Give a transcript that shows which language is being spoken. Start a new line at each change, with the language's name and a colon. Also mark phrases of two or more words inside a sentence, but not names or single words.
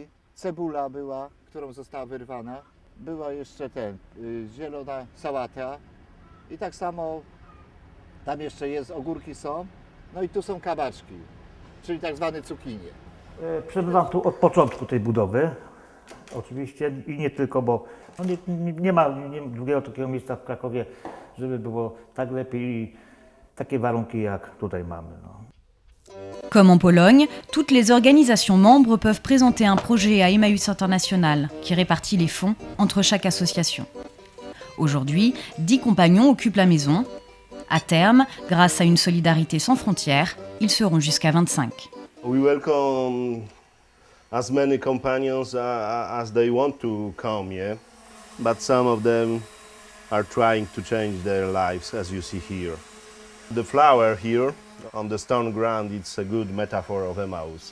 Polish: Cebula była, którą została wyrwana. Była jeszcze zielona sałata i tak samo tam jeszcze jest, ogórki są, no i tu są kabaczki, czyli tak zwane cukinie. Przebywam tu od początku tej budowy, oczywiście i nie tylko, bo no nie ma drugiego takiego miejsca w Krakowie, żeby było tak lepiej i takie warunki jak tutaj mamy. No.
French: Comme en Pologne, toutes les organisations membres peuvent présenter un projet à Emmaüs International qui répartit les fonds entre chaque association. Aujourd'hui, 10 compagnons occupent la maison. À terme, grâce à une solidarité sans frontières, ils seront jusqu'à 25.
English: We welcome as many companions as they want to come, yeah? But some of them are trying to change their lives, as you see here. The flower here on the stone ground, it's a good metaphor of Emmaus.